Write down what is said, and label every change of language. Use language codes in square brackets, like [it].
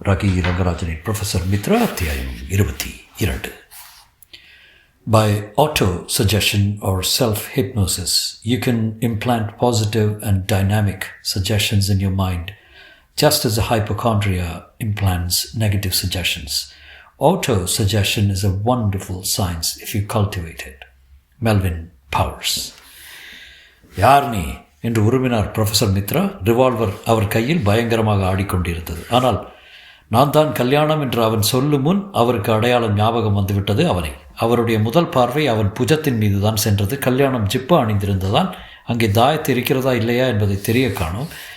[ta] Ragi ரங்கராஜனின் professor Mitra அத்தியாயம் 22. [en] By auto-suggestion or self-hypnosis, you can implant positive and dynamic suggestions in your mind, just as a hypochondria implants negative suggestions. Auto-suggestion is a wonderful science if you cultivate it. Melvin Powers. [ta] யார் நீ என்று உருமினார் professor Mitra. Revolver அவர் கையில் பயங்கரமாக ஆடிக்கொண்டிருந்தது. ஆனால் நான் தான் கல்யாணம் என்று அவன் சொல்லும் முன் அவருக்கு அடையாளம் ஞாபகம் வந்துவிட்டது. அவனை அவருடைய முதல் பார்வை அவன் புஜத்தின் மீது தான் சென்றது. கல்யாணம் ஜிப்பா அணிந்திருந்ததான். அங்கே தாயத்து இருக்கிறதா இல்லையா என்பதை தெரிய காணும்.